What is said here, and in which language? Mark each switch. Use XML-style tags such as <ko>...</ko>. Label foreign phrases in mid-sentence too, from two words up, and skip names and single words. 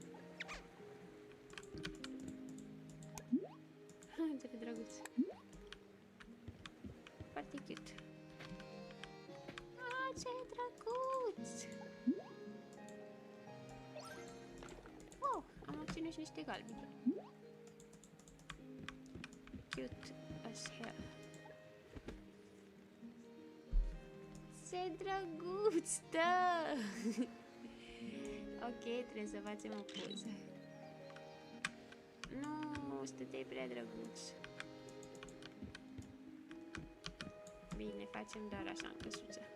<ro>Ce drăguț. Foarte cute. Ah, ce drăguț! Wow, am obținut și niște galbini.</ro> <en>Cute as hell.</en> <ro>Ce drăguț, da! Ok, trebuie să facem o poză. Nu, stăteai prea drăguț. Bine, facem doar așa în căsuță.</ro>